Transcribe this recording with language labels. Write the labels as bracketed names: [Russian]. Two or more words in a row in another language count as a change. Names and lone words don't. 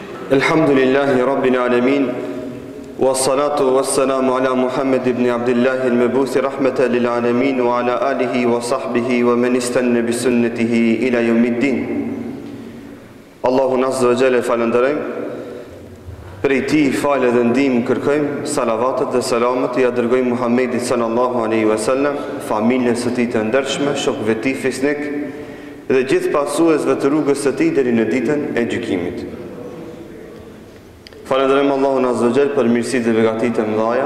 [Arabic] الحمد لله رب العالمين. والصلاة والسلام على محمد بن عبد الله المبعوث رحمة للعالمين وعلى آله وصحبه ومن استن بسنته إلى يوم الدين. [Albanian] Allahun [Arabic] عز وجل [Albanian] falenderojm. Prej tij falë dhe ndihmë kërkojmë, salavatet dhe selamet ja dërgojmë Muhammedit [Arabic] صلى الله عليه وسلم, [Albanian] familjes së tij të ndershme, shokëve të tij fisnik dhe gjithë pasuesve të rrugës së tij deri në ditën e gjykimit. Falenderojmë Allahun [Arabic] عز وجل [Albanian] për mirësitë dhe begatitë e mëdha.